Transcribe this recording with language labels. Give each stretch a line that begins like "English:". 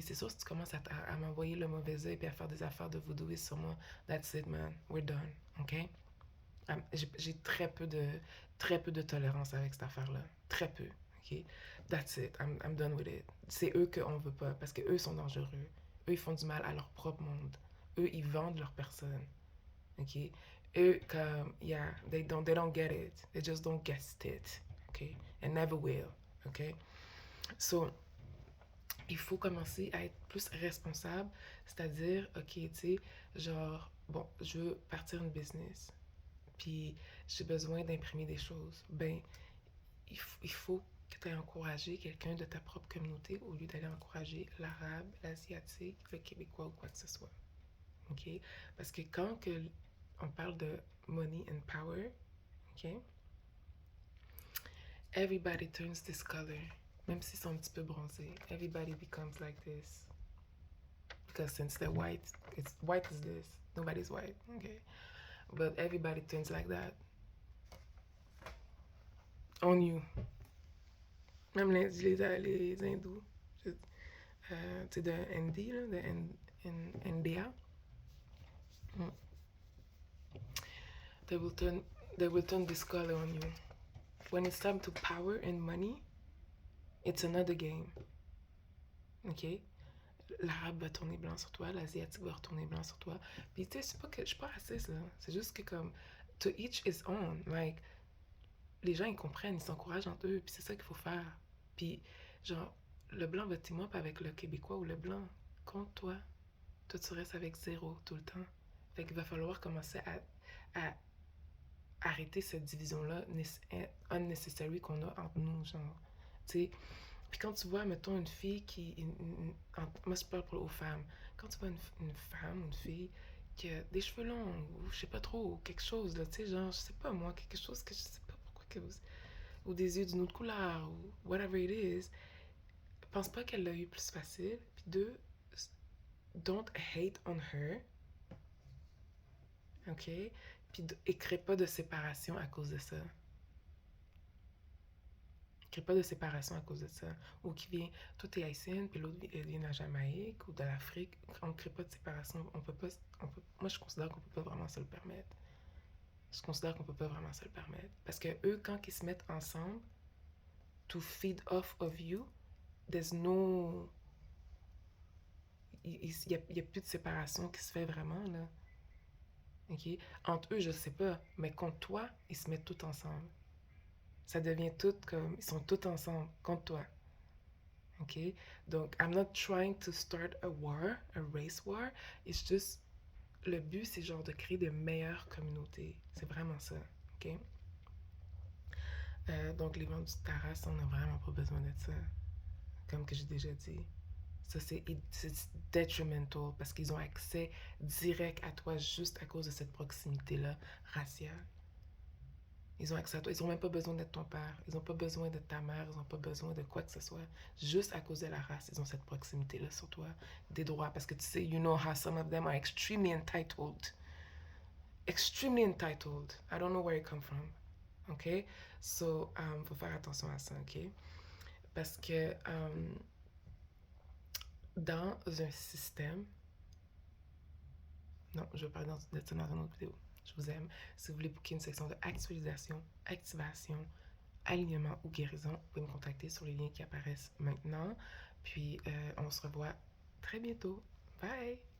French: C'est sûr, si tu commences à m'envoyer le mauvais œil et à faire des affaires de voodooistes sur moi,
English: that's it, man. We're done. OK?
French: J'ai très peu de tolérance avec cette affaire-là. Très peu.
English: OK? That's it. I'm done with it.
French: C'est eux qu'on veut pas parce que eux sont dangereux. Eux, ils font du mal à leur propre monde. Eux, ils vendent leur personne. OK? Eux, comme,
English: yeah, they don't get it. They just don't get it. OK? And never will. OK?
French: So, il faut commencer à être plus responsable, c'est-à-dire, OK, tu sais, genre, bon, je veux partir une business, puis j'ai besoin d'imprimer des choses. Ben, il faut que tu aies encouragé quelqu'un de ta propre communauté au lieu d'aller encourager l'arabe, l'asiatique, le québécois ou quoi que ce soit. OK? Parce que quand que on parle de
English: money and power, OK? Everybody turns this color.
French: Même s'ils sont un petit peu bronzés.
English: Everybody becomes like this. Because since they're white, it's white is this. Nobody's white. Okay? But everybody turns like that. On you.
French: Même les hindous. Tu sais, de Hindi, là, de India. Mm.
English: They will turn they will turn this color on you. When it's time to power and money, it's another game. OK?
French: L'arabe va tourner blanc sur toi, l'asiatique va retourner blanc sur toi. Puis tu sais, c'est pas que je suis pas raciste là. C'est juste que comme
English: to each his own. Like
French: les gens ils comprennent, ils s'encouragent entre eux, puis c'est ça qu'il faut faire. Puis genre le blanc va
English: team up
French: avec le québécois ou le blanc contre toi. Toi tu restes avec zéro tout le temps. Fait qu'il va falloir commencer à arrêter cette division-là unnecessary qu'on a entre nous, genre. Tu sais, puis quand tu vois, mettons, une fille qui. Moi, je parle aux femmes. Quand tu vois une femme, une fille qui a des cheveux longs, ou je sais pas trop, ou quelque chose, là, tu sais, genre, je sais pas moi, quelque chose que je sais pas pourquoi que vous. Ou des yeux d'une autre couleur, ou
English: whatever it is,
French: pense pas qu'elle l'a eu plus facile. Puis deux,
English: don't hate on her, ok?
French: Puis crée pas de séparation à cause de ça. Crée pas de séparation à cause de ça. Ou qui vient, toi t'es haïtienne, puis l'autre vient de la Jamaïque ou de l'Afrique. On crée pas de séparation. On peut pas. Moi, je considère qu'on peut pas vraiment se le permettre. Je considère qu'on peut pas vraiment se le permettre. Parce que eux, quand ils se mettent ensemble,
English: to feed off of you, there's no.
French: Il y a plus de séparation qui se fait vraiment, là. OK? Entre eux, je sais pas. Mais contre toi, ils se mettent tous ensemble. Ça devient tout comme. Ils sont tous ensemble contre toi. OK? Donc,
English: I'm not trying to start a war, a race war. It's just,
French: le but, c'est genre de créer de meilleures communautés. C'est vraiment ça. OK? Donc, les ventes du Taras, on n'a vraiment pas besoin de ça. Comme que j'ai déjà dit. Ça, c'est detrimental parce qu'ils ont accès direct à toi juste à cause de cette proximité-là raciale. Ils ont accès à toi. Ils n'ont même pas besoin d'être ton père. Ils n'ont pas besoin d'être ta mère. Ils n'ont pas besoin de quoi que ce soit. Juste à cause de la race, ils ont cette proximité-là sur toi. Des droits. Parce que tu sais,
English: you know how some of them are extremely entitled. Extremely entitled. I don't know where it come from. OK?
French: So, faut faire attention à ça, OK? Parce que dans un système... Non, je vais parler de ça dans une autre vidéo. Je vous aime. Si vous voulez booker une section de actualisation, activation, alignement ou guérison, vous pouvez me contacter sur les liens qui apparaissent maintenant. Puis, on se revoit très bientôt. Bye!